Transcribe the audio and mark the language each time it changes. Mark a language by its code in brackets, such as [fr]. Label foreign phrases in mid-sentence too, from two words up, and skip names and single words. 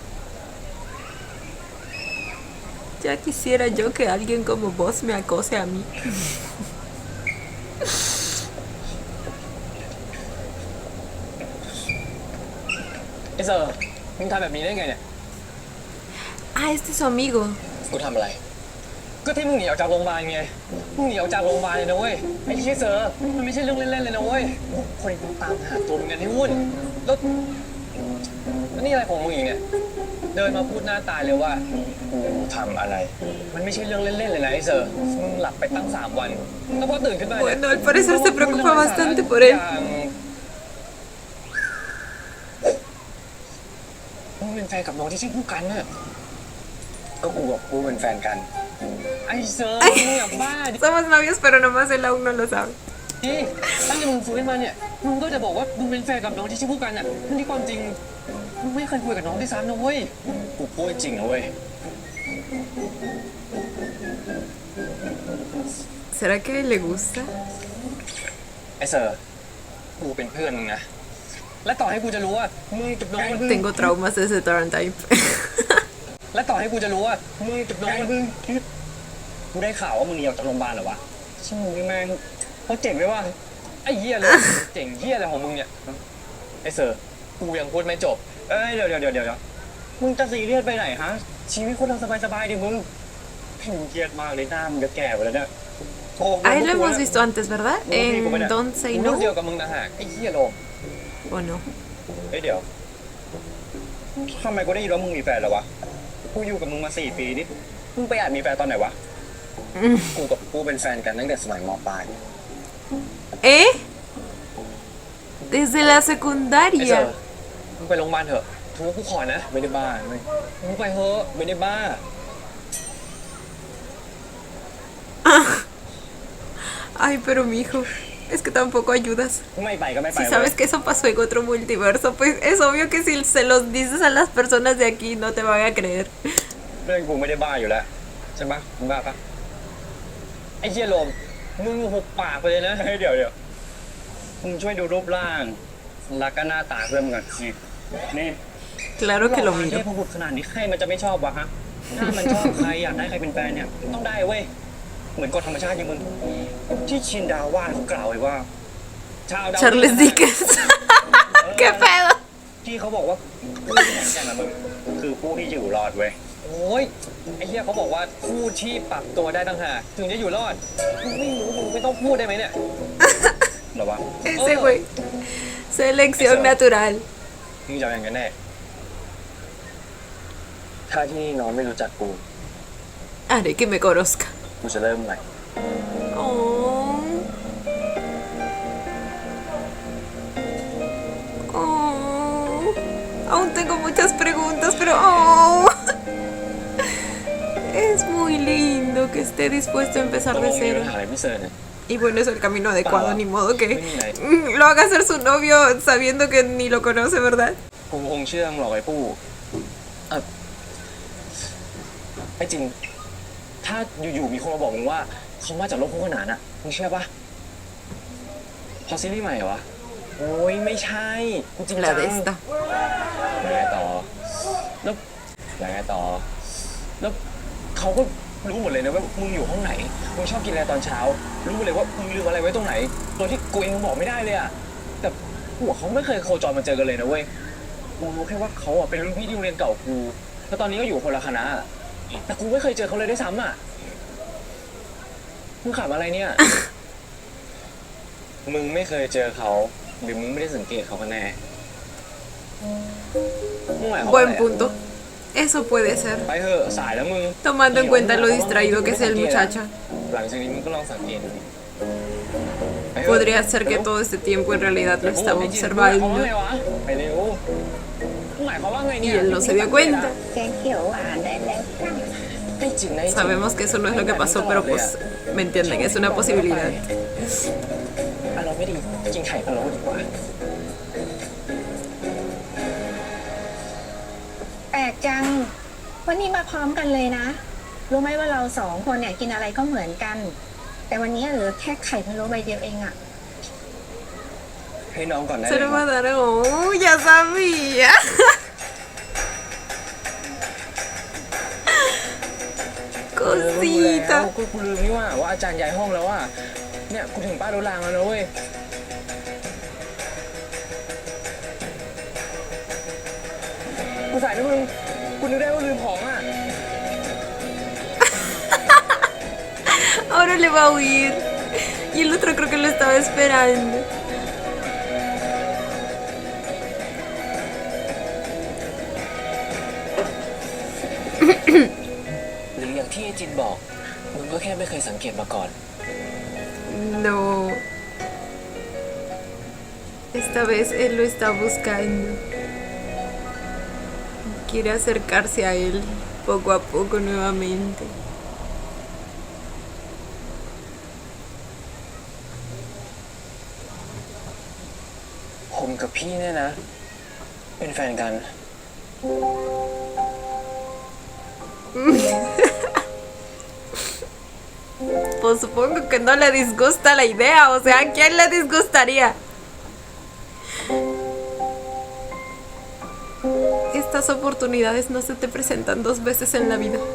[es] Ya quisiera yo que alguien como vos me acose a mí. [th] ไอ้เซอร์มึงทำแบบนี้ได้ไงเนี่ย [es] Ah, este es su amigo. [th] กูทำอะไร ก็ที่มึงหนีออกจากโรงพยาบาลไง มึงหนีออกจากโรงพยาบาลเลยนะเว้ย ไอ้เซอร์มันไม่ใช่เรื่องเล่นๆเลยนะเว้ย คนต้องตามหาตัวมึงกันให้วุ่นแล้วนี่อะไรของมึงอีกเนี่ย เดินมาพูดหน้าตายเลยว่ากูทำอะไร มันไม่ใช่เรื่องเล่นๆเลยนะไอ้เซอร์มึงหลับไปตั้ง3 วัน แล้วพอตื่นขึ้นมาเนี่ย [es] Bueno, al parecer se preocupa bastante por él. [th] มึงเป็นแฟนกับน้องที่ชื่อผู้กันน่ะก็กูกับกูเป็นแฟนกัน ไอ้เซอร์มึงอย่าบ้าดิ [es] Somos novios, pero nomás él aún no lo sabe. [th] ตั้งแต่มึงฟื้นมาเนี่ย มึงก็จะบอกว่ามึงเป็นแฟนกับน้องที่ชื่อผู้กันอ่ะทั้งที่ความจริง มึงไม่เคยคุยกับน้องด้วยซ้ำนะเว้ย กูพูดจริงนะเว้ย [es] ¿Será que a él le gusta? [th] ไอ้เซอร์กูเป็นเพื่อนมึงนะ และต่อให้กูจะรู้ว่ามึงกับน้องมัน [es] Tengo traumas de ese Tarantine. [th] และต่อให้กูจะรู้ว่ามึงกับน้องมันกูได้ข่าวว่ามึงหนีออกจากโรงพยาบาลเหรอวะช่างมึงนี่แม่งเขาเจ๋งไหมวะไอ้เหี้ยเลย เจ๋งเหี้ยอะไรของมึงเนี่ย ไอ้เซอร์กูยังพูดไม่จบ เดี๋ยวมึงจะซีเรียสไปไหนฮะ ชีวิตคนเราสบายๆดิมึงมึงเครียดมากเลยหน้ามึงจะแก่ไปแล้วเนี่ย [es] A él lo hemos visto antes, ¿verdad? En Don't Say [th] รุ่นเดียว [es] No. [th] กับมึงนะฮะไอ้เหี้ยโลม [es] ¿O no? [th] เดี๋ยวทำไมกูได้ยินว่ามึงมีแฟนแล้ววะ กูอยู่กับมึงมา4 ปีนี่มึงไปอาจมีแฟนตอนไหนวะ กูกับกูเป็นแฟนกันตั้งแต่สมัยม. ปลาย [es] ¿Eh? Desde la [th] ไอ้เซอร์ [es] secundaria. [th] มึงไปโรงพยาบาลเถอะทูกูขอนะ ไม่ได้บ้าไม่ มึงไปเถอะ ไม่ได้บ้า [es] Ay, pero mijo, es que tampoco ayudas. [th] ไม่ไปก็ไม่ไป [es] Si sabes que eso pasó en otro multiverso, pues es obvio que si se los dices a las personas de aquí no te van a creer. [th] เรื่องกูไม่ได้บ้าอยู่แล้วใช่ปะมึงบ้าปะ ไอ้เหี้ยโลมมึงหุบปากไปเลยนะ เดี๋ยวมึงช่วยดูรูปร่างแล้วก็หน้าตาเพื่อนมึงก่อนนี่ [es] Claro que lo [th] เท [es] miro. [th] พบุตรขนาดนี้ใครมันจะไม่ชอบวะฮะ ถ้ามันชอบใครอยากได้ใครเป็นแฟนเนี่ยต้องได้เว้ย เหมือนกฎธรรมชาติอย่างมึง ที่ชินดาวาดเขากล่าวไว้ว่า ชาวดาว [es] Charles Dickens. ¿Qué pedo? [th] ที่เขาบอกว่าผู้ที่แข็งแกร่งนะมึงคือผู้ที่อยู่รอดเว้ย โอ้ยไอ้เหี้ยเขาบอกว่าผู้ที่ปรับตัวได้ต่างหากถึงจะอยู่รอดมึงไม่รู้มึงไม่ต้องพูดได้ไหมเนี่ย เหรอวะ [es] Ese güey. Selección natural. [th] มึงจะเอาอย่างกันแน่ ถ้าที่นี่น้องไม่รู้จักกู [es] Haré que me conozca. [th] กูจะเริ่มใหม่ Oh. Oh. [es] Aún tengo muchas preguntas, pero oh. Es muy lindo que esté dispuesto a empezar [th] ตกล [es] de [th] งมีปั [es] cero. [th] ญหาอะไรพี่เซอร์เนี่ย [es] Y bueno, es el camino adecuado, Pava. ni modo que Mira. lo haga ser su novio sabiendo que ni lo conoce, ¿verdad? [th] กูคงเชื่อมึงหรอกไอ้ปู้ไอ้จริง ถ้าอยู่ๆมีคนมาบอกมึงว่าเขามาจากโลกคู่ขนานอะมึงเชื่อปะพอซีรีส์ใหม่เหรอวะ โอ้ยไม่ใช่กูจริงจั [es] La [th] ง [es] de esta. [th] ยังไงต่อ แล้วยังไงต่อ แล้วเขาก็รู้หมดเลยนะว่ามึงอยู่ห้องไหน มึงชอบกินอะไรตอน เช้า รู้หมดเลยว่ามึงลืมอะไรไว้ตรงไหน โดยที่กูเองบอกไม่ได้เลยอะแต่หัวเขาไม่เคยโคจรมาเจอกันเลยนะเว้ย กูรู้แค่ว่าเขาอ่ะเป็นรุ่นพี่ที่โรงเรียนเก่ากู แล้วตอนนี้ก็อยู่คนละคณะ แต่กูไม่เคยเจอเขาเลยด้วยซ้ำอ่ะ มึงขำอะไรเนี่ย มึงไม่เคยเจอเขาหรือมึงไม่ได้สังเกตเขากันแน่มึงหมายความว่า [es] Buen [th] อะไร [es] punto. Eso puede ser. [th] ไปเถอะสายแล้วมึง [es] Tomando en cuenta lo distraído que es el muchacho. [th] หลังจากนี้มึงก็ลองสังเกตดูไปเถอะ [es] Podría ser que todo este tiempo en realidad lo estaba [th] มึงหมายความ [es] observando [th] ว่าไงวะไปเร็วมึงหมายความว่าไง [es] y [th] เนี่ย [es] él no se dio cuenta. [th] แกงเขียวหวานได้แล้ว ได้จริงนะ [es] Sabemos que eso no es lo que pasó, pero pues me entienden, es una posibilidad. [th] อารมณ์ไม่ดีกินไข่พะโล้ดีกว่า แปลกจัง วันนี้มาพร้อมกันเลยนะ รู้ไหมว่าเรา2 คนเนี่ยกินอะไรก็เหมือนกัน แต่วันนี้เหลือแค่ไข่พะโล้ใบเดียวเองอะ ให้น้องก่อนได้ [es] Se [th] เลย [es] lo [th] ครับ [es] mandaron. Ya sabía. [th] กูรู้แล้ว [es] Cosita. [th] กูลืมนี่ว่าอาจารย์ย้ายห้องแล้วอ่ะเนี่ยกูถึงป้ายรถรางแล้วนะเว้ยกูสายนะมึงกูนึกได้ว่าลืมของอ่ะ [es] Ahora le va a huir. Y el otro creo que lo estaba esperando. [th] หรืออย่างที่ไอจินบอกมึงก็แค่ไม่เคยสังเกตมาก่อน [es] No. Esta vez él lo está buscando. Quiere acercarse a él poco a poco nuevamente. [th] ผมกับพี่เนี่ยนะ เป็นแฟนกัน [es] Pues supongo que no le disgusta la idea. O sea, ¿a quién le disgustaría? Estas oportunidades no se te presentan dos veces en la vida.